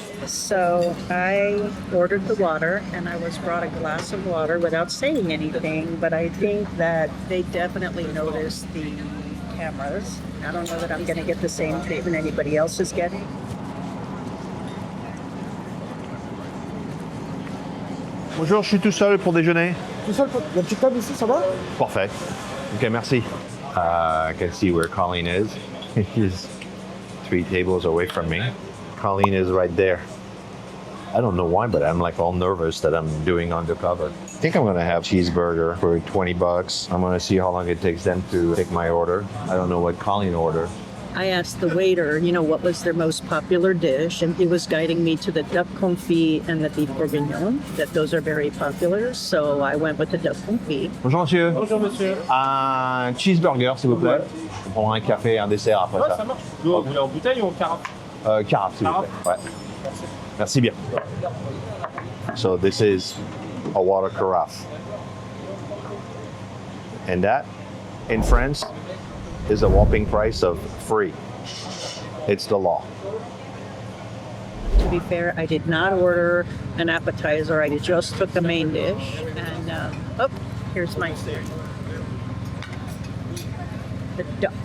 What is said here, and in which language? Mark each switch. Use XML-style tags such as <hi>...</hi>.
<en>So I ordered the water and I was brought a glass of water without saying anything, but I think that they definitely noticed the cameras. I don't know that I'm going to get the same treatment anybody else is getting.</en> <fr>Bonjour, je suis tout seul pour déjeuner. Tout seul, la petite table ici, ça va? Parfait. Okay, merci.</fr> <en>I can see where Colleen is. He's 3 tables away from me. Colleen is right there. I don't know why, but I'm like all nervous that I'm doing undercover. I think I'm gonna have cheeseburger for $20. I'm gonna see how long it takes them to take my order. I don't know what Colleen ordered. I asked the waiter, what was their most popular dish, and he was guiding me to the duck confit and the beef bourguignon, that those are very popular, so I went with the duck confit.</en> <fr>Bonjour monsieur. Bonjour, monsieur. Un cheeseburger s'il vous plaît. Je prendrai un café et un dessert après Ouais, ça. ça marche. Vous voulez en bouteille ou en carafe? Carafe s'il vous plaît. Ouais. Merci bien.</fr> <en>So this is a water carafe. And that, in France, is a whopping price of free. It's the law. To be fair, I did not order an appetizer, I just took the main dish, and here's my the duck.</en>